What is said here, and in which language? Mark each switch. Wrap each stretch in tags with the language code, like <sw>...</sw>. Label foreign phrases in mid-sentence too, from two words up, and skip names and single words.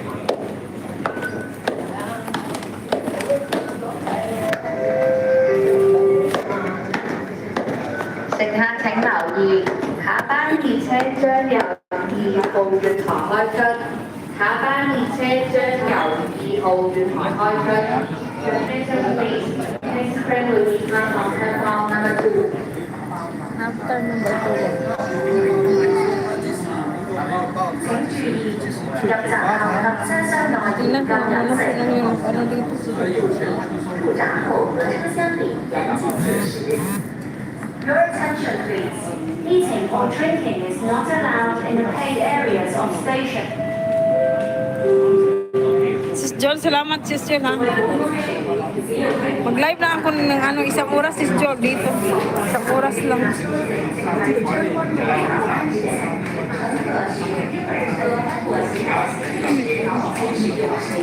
<yue>乘客請留意，下班列車將由2號月台開出。下班列車將由2號月台開出。</yue> <en>Your attention please. Next train will be run on platform number 2. After number</en> <yue>請注意，入閘後及車廂內</yue> <tl>2. Ilan ka</tl> <yue>禁飲食。</yue> <tl>yung ano dito sa</tl> <yue>入閘後和車廂裡嚴禁進食。</yue> <en>Your attention please. Eating or drinking is not allowed in the paid areas of station.</en> <tl>Sis Joel, salamat Sis Joel ha. Mag-live na ako ng ano, isang oras Sis Joel dito. Isang oras lang.</tl>